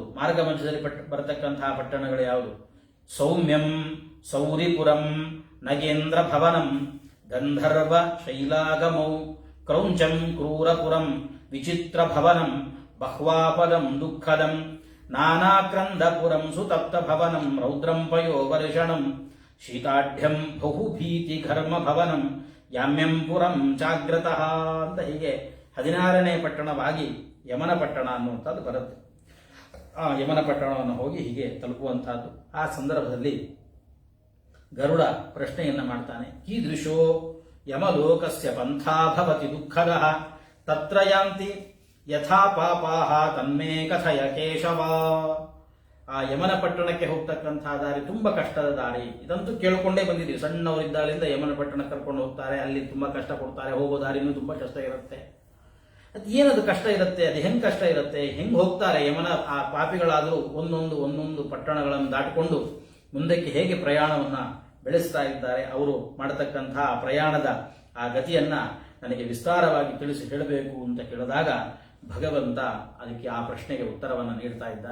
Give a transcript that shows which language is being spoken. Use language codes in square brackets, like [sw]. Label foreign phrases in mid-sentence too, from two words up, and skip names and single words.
[kn] ಮಾರ್ಗ ಮಧ್ಯದಲ್ಲಿ ಬರತಕ್ಕಂತಹ ಪಟ್ಟಣಗಳು ಯಾವುದು? [sa] ಸೌಮ್ಯಂ, ಸೌರಿಪುರಂ, ನಗೇಂದ್ರ ಭವನಂ, ಗಂಧರ್ವ ಶೈಲಾಗಮೌ, ಕ್ರೌಂಚಂ, ಕ್ರೂರಪುರಂ, ವಿಚಿತ್ರ ಭವನಂ, ಬಹ್ವಾಪದಂ ದುಃಖದಂ, ನಾನಾಕ್ರಂದಪುರಂ, ಸುತಪ್ತ ಭವನಂ, ರೌದ್ರಂ ಪಯೋವರ್ಷಣಂ, ಶೀತಾಢ್ಯಂ ಬಹುಭೀತಿ ಘರ್ಮ ಭವನಂ, ಯಾಮ್ಯಂ ಪುರಂ ಜಾಗ್ರತಃ [kn] ಅಂತ ಹೀಗೆ 16ನೇ ಪಟ್ಟಣವಾಗಿ ಯಮನ ಪಟ್ಟಣ ಅನ್ನುವಂಥದ್ದು ಬರುತ್ತೆ. ಆ ಯಮನ ಪಟ್ಟಣವನ್ನು ಹೋಗಿ ಹೀಗೆ ತಲುಪುವಂತಹದ್ದು. ಆ ಸಂದರ್ಭದಲ್ಲಿ ಗರುಡ ಪ್ರಶ್ನೆಯನ್ನ ಮಾಡ್ತಾನೆ. [sa] ಕೀದೃಶೋ ಯಮಲೋಕಸ್ಯ ಪಂಥಾ ಭವತಿ ದುಃಖದಃ ತತ್ರ ಯಾಂತಿ ಯಥಾ ಪಾಪಾಹ ತನ್ಮೇ ಕಥಯ ಕೇಶವ. [kn] ಆ ಯಮನ ಪಟ್ಟಣಕ್ಕೆ ಹೋಗ್ತಕ್ಕಂತಹ ದಾರಿ ತುಂಬಾ ಕಷ್ಟದ ದಾರಿ. ಇದಂತೂ ಕೇಳ್ಕೊಂಡೇ ಬಂದಿದ್ದೀವಿ. ಸಣ್ಣವರಿದ್ದಾಳಿಂದ ಯಮನ ಪಟ್ಟಣಕ್ಕೆ ಕರ್ಕೊಂಡು ಹೋಗ್ತಾರೆ, ಅಲ್ಲಿ ತುಂಬಾ ಕಷ್ಟ ಕೊಡ್ತಾರೆ, ಹೋಗೋ ದಾರಿನೂ ತುಂಬಾ ಕಷ್ಟ ಇರುತ್ತೆ. ಅದು ಏನದು ಕಷ್ಟ ಇರುತ್ತೆ, ಅದು ಹೆಂಗ್ ಕಷ್ಟ ಇರುತ್ತೆ, ಹೆಂಗ್ ಹೋಗ್ತಾರೆ ಯಮನ ಆ ಪಾಪಿಗಳಾದರೂ ಒಂದೊಂದು ಪಟ್ಟಣಗಳನ್ನು ದಾಟಿಕೊಂಡು ಮುಂದಕ್ಕೆ ಹೇಗೆ ಪ್ರಯಾಣವನ್ನ ಬೆಳೆಸ್ತಾ ಇದ್ದಾರೆ, ಅವರು ಮಾಡತಕ್ಕಂತಹ ಪ್ರಯಾಣದ ಆ ಗತಿಯನ್ನ ನನಗೆ ವಿಸ್ತಾರವಾಗಿ ತಿಳಿಸಿ ಹೇಳಬೇಕು ಅಂತ ಕೇಳಿದಾಗ ಭಗವಂತ ಅದಕ್ಕೆ ಆ ಪ್ರಶ್ನೆಗೆ ಉತ್ತರವನ್ನು ನೀಡ್ತಾ ಇದ್ದಾನೆ.